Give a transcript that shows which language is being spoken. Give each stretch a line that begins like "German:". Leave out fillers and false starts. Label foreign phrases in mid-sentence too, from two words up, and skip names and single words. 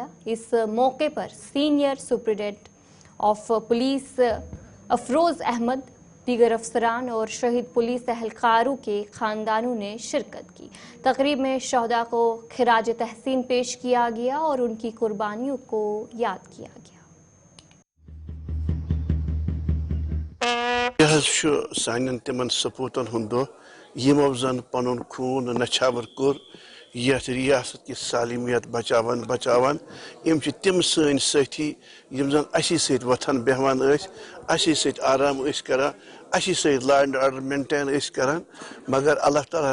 Urdu: اس موقع پر سینئر سپرنٹینڈنٹ آف پولیس افروز احمد، دیگر افسران اور شہید پولیس اہلکاروں کے خاندانوں نے شرکت کی۔ تقریب میں شہداء کو خراج تحسین پیش کیا گیا اور ان کی قربانیوں کو یاد کیا گیا۔
Kashmiri: یہ سانن تمن سپوتن ہند دہ یمو زن پن خون نچھاور کور یتھ ریاست کی سالمیت بچاوان یم تم سن ساتھی یم زن اسی سۭتۍ وتھان بیہوان اسی سۭتۍ آرام کران، اسی سۭتۍ
English: law and order
Kashmiri: مینٹین کران، مگر اللہ تعالیٰ